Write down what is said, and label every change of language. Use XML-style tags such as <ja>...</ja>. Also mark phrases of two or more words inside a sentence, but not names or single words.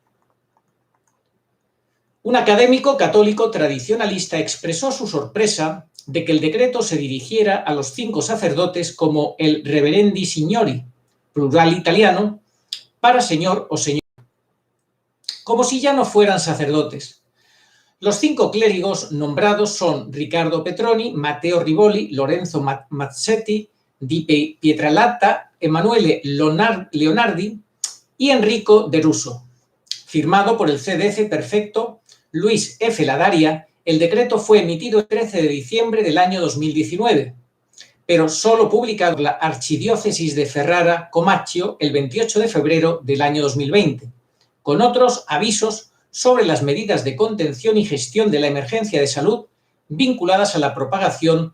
<es>Un académico católico tradicionalista expresó su sorpresa de que el decreto se dirigiera a los 5 sacerdotes como el</es> <it>reverendi signori,</it> <es>plural italiano, para señor o señora, como si ya no fueran sacerdotes. Los 5 clérigos nombrados son Riccardo Petroni, Matteo Rivoli, Lorenzo Mazzetti, Di Pietralata, Emanuele Leonardi y Enrico De Russo. Firmado por el CDF perfecto Luis F. Ladaria, el decreto fue emitido el 13 de diciembre del año 2019, pero solo publicado por la Archidiócesis de Ferrara, Comacchio, el 28 de febrero del año 2020, con otros avisos sobre las medidas de contención y gestión de la emergencia de salud vinculadas a la propagación.</es>